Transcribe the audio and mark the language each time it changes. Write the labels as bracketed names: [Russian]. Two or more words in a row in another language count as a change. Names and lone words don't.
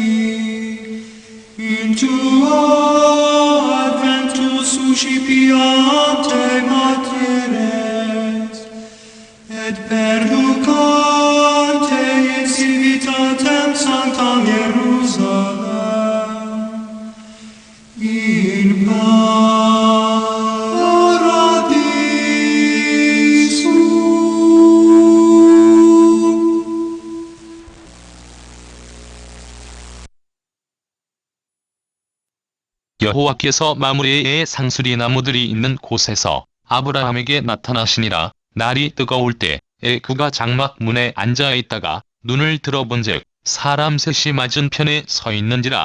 [Latin] in tuo adventus suscipiante materes et perducante in civitatem sanctam Hierusalem in paradiso. [Korean] 여호와께서 마므레의 상수리 나무들이 있는 곳에서 아브라함에게 나타나시니라. 날이 뜨거울 때에 그가 장막 문에 앉아 있다가 눈을 들어본즉 사람 셋이 맞은편에 서 있는지라.